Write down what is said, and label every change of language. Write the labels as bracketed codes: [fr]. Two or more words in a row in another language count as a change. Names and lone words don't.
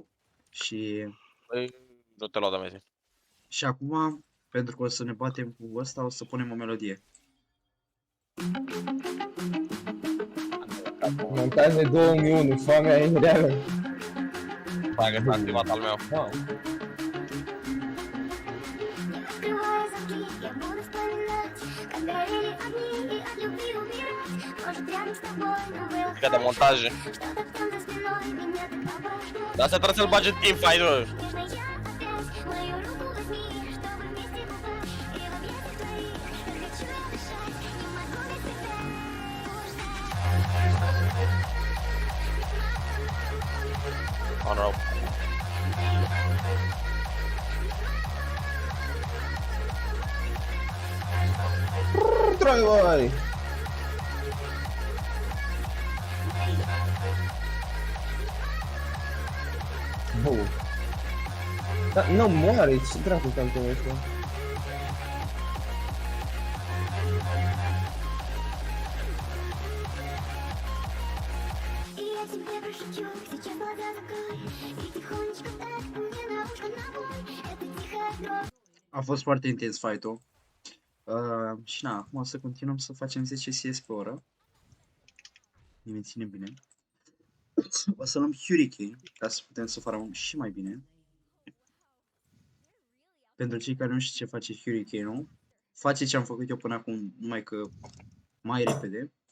[ro] Și Păi, nu te lua de mezi. acum, pentru că o să ne batem cu ăsta, o să punem o melodie. Montaje 2001, foamea e reală. Hai că s-a activat al meu. Wow. [ru] Открывая замки, я буду вспоминать, как горели огни и от любви умирать. Может, рядом с тобой, но было [ro] Că de montaje. [ru] что-то там за спиной меня так обожгло. [ro] Dar asta trebuie să-l bagi în teamfight-ul. [ru] Нежно я опять мою руку возьми, чтобы вместе купать. И в объятиях твоих хочу я дышать, не могу без тебя [en] Oh, no. [ro] Troi, Bun. Da, nu moare, ce dracu campionul ăsta? [ru] И я тебе прошепчу, сейчас глаза закрой. И тихонечко так мне на ушко набой. Это тихая кровь. [ro] A fost foarte intens fight-ul. Și na, acum o să continuăm să facem 10 CS pe oră. Ne ține bine. O să luăm Hurricane, ca să putem să farmăm și mai bine. Pentru cei care nu știu ce face Hurricane-ul, face ce am făcut eu până acum, numai că mai repede.